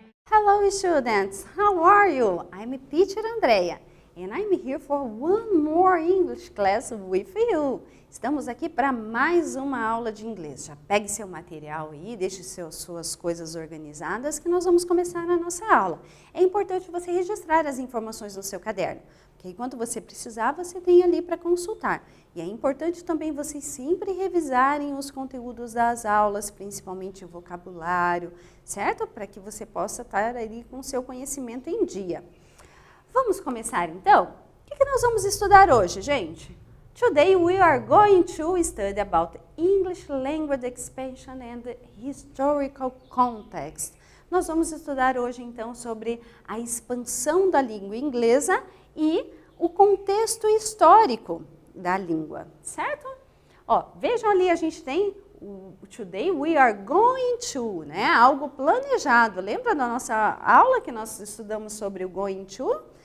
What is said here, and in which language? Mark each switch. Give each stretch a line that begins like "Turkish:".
English: Hello students, how are you? I'm teacher Andrea and I'm here for one more English class with you.
Portuguese: Estamos aqui para mais uma aula de inglês. Já pegue seu material aí, deixe suas coisas organizadas que nós vamos começar a nossa aula. É importante você registrar as informações no seu caderno, porque enquanto você precisar, você tem ali para consultar. E é importante também vocês sempre revisarem os conteúdos das aulas, principalmente o vocabulário, certo? Para que você possa estar ali com o seu conhecimento em dia. Vamos começar então? O que nós vamos estudar hoje, gente?
English: Today we are going to study about English language expansion and historical context.
Portuguese: Nós vamos estudar hoje então sobre a expansão da língua inglesa e o contexto histórico da língua, certo? Ó, vejam ali, a gente tem o
English: today we are going to,
Portuguese: né? Algo planejado. Lembra da nossa aula que nós estudamos sobre o going to?